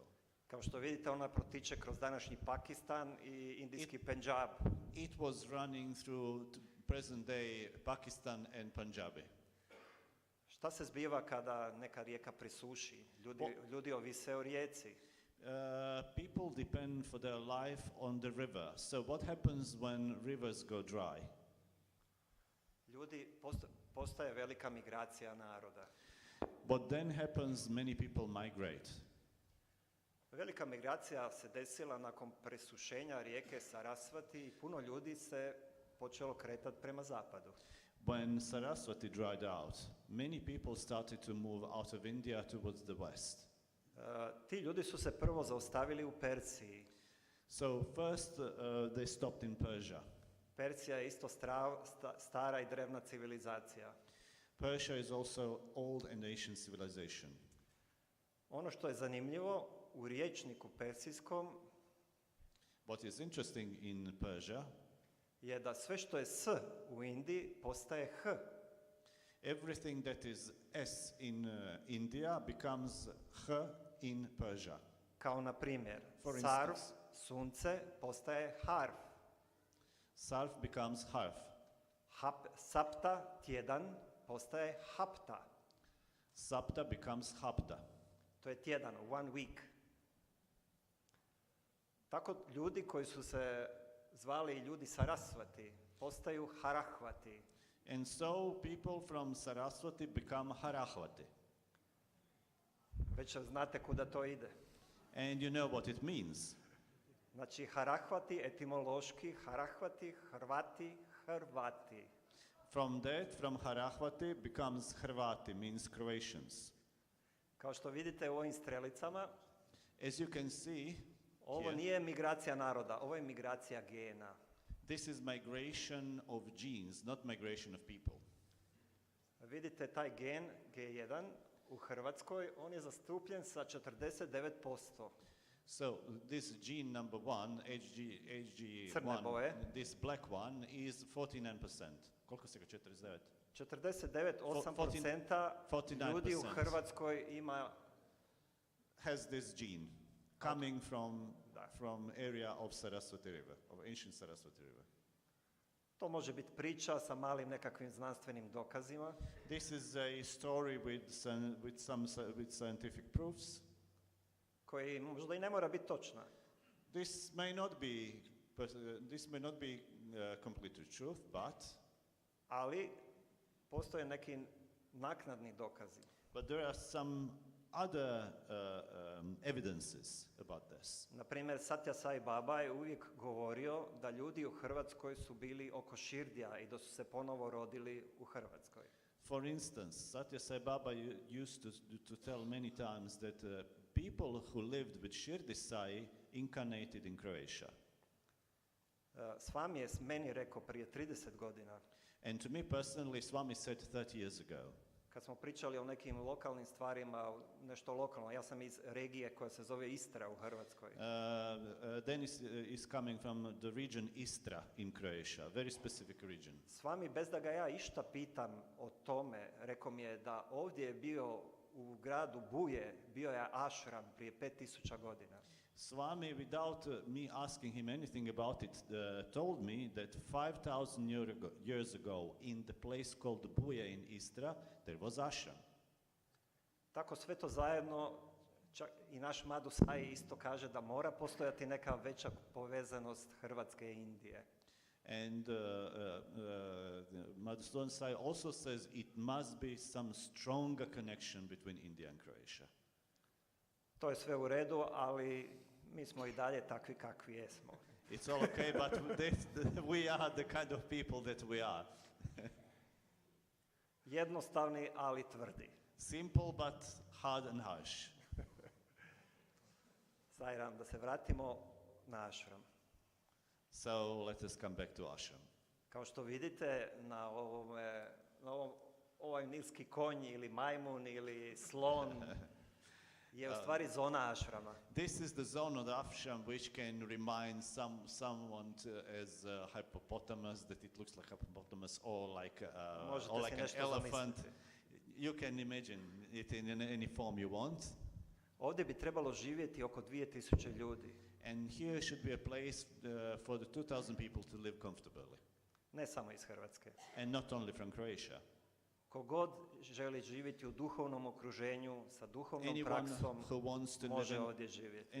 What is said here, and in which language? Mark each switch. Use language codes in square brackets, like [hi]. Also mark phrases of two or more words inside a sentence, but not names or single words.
[hr] Kao što vidite, ona protiče kroz današnji Pakistan i indijski Punjab. [en] It was running through present day Pakistan and Punjabi. [hr] Šta se zbiva kada neka rijeka presuši? Ljudi ovise o rijeci. [en] People depend for their life on the river. So what happens when rivers go dry? [hr] Ljudi, postaje velika migracija naroda. [en] What then happens, many people migrate. [hr] Velika migracija se desila nakon presušenja rijeke Sarasvati i puno ljudi se počelo kretati prema zapadu. [en] When Saraswati dried out, many people started to move out of India towards the west. [hr] Ti ljudi su se prvo zaustavili u Persiji. [en] So first they stopped in Persia. [hr] Persija je isto stara i drevna civilizacija. [en] Persia is also old and ancient civilization. [hr] Ono što je zanimljivo, u rječniku persijskom [en] What is interesting in Persia, [hr] je da sve što je s u Indiji postaje h. [en] everything that is S in India becomes H in Persia. [hr] Kao na primjer, [en] For [hr] sarv, [en] instance. [hr] sunce, postaje harf. [en] Sarf becomes Harf. [hr] Sapta, tjedan, postaje hapta. [en] Sapta becomes Hapta. [hr] To je tjedan, [en] one week. [hr] Tako ljudi koji su se zvali ljudi Sarasvati postaju Harahvati. [en] And so people from Saraswati become Harahvati. [hr] Već znate kuda to ide. [en] And you know what it means. [hr] Znači Harahvati, etimološki, Harahvati, Hrvati, Hrvati. [en] From Harahvati becomes Hrvati, means Croatians. [hr] Kao što vidite u ovim strelicama, [en] As you can see, [hr] ovo [en] here, [hr] nije migracija naroda, ovo je migracija gena. [en] this is migration of genes, not migration of people. [hr] Vidite taj gen, G1, u Hrvatskoj, on je zastupljen sa 49%. [en] So this gene number one, [hr] Crne boje. [en] HG1, this black one is 49%. [hr] Koliko se ga 49? 49,8% ljudi u [en] 49%. [hr] Hrvatskoj ima [en] Has this gene coming from area of Saraswati River, of ancient Saraswati River. [hr] To može biti priča sa malim nekakvim znanstvenim dokazima. [en] This is a story with scientific proofs. [hr] Koji možda i ne mora biti točna. [en] This may not be completely truth, but [hr] Ali postoje neki naknadni dokazi. [en] there are some other evidences about this. [hr] Na primjer, Satya Sai Baba je uvijek govorio da ljudi u Hrvatskoj su bili oko širdija i da su se ponovo rodili u Hrvatskoj. [en] For instance, Satya Sai Baba used to tell many times that people who lived with Shirdi Sai incarnated in Croatia. [hr] Swami je meni rekao prije 30 godina, [en] And to me personally, Swami said 30 years ago, [hr] kad smo pričali o nekim lokalnim stvarima, nešto lokalno, ja sam iz regije koja se zove Istra u Hrvatskoj. [en] Denis is coming from the region Istra in Croatia, very specific region. [hr] Swami, bez da ga ja išta pitam o tome, rekao mi je da ovdje je bio u gradu Buje, bio je ashram prije 5000 godina. [en] Swami, without me asking him anything about it, told me that 5,000 years ago, in the place called Buja in Istra, there was ashram. [hr] Tako sve to zajedno, čak i naš Madhusai isto kaže da mora postojati neka veća povezanost Hrvatske i Indije. [en] And Madhusudan Sai also says it must be some stronger connection between India and Croatia. [hr] To je sve u redu, ali mi smo i dalje takvi kakvi jesmo. [en] It's all okay, but we are the kind of people that we are. [hr] Jednostavni, ali tvrdi. [en] Simple but hard and harsh. [hr] Zajram, da se vratimo na ashram. [en] So let us come back to ashram. [hr] Kao što vidite, ovaj nilski konj ili majmun ili slon je u stvari zona ashrama. [en] This is the zone of the ashram which can remind someone as a hippopotamus, that it looks like a hippopotamus, or like an elephant. You can imagine it in any form you want. [hr] Ovdje bi trebalo živjeti oko 2000 ljudi. [en] And here should be a place for the 2,000 people to live comfortably. [hr] Ne samo iz Hrvatske. [en] And not only from Croatia. [hr] Kogod želi živjeti u duhovnom okruženju, sa duhovnom praksom, može ovdje živjeti.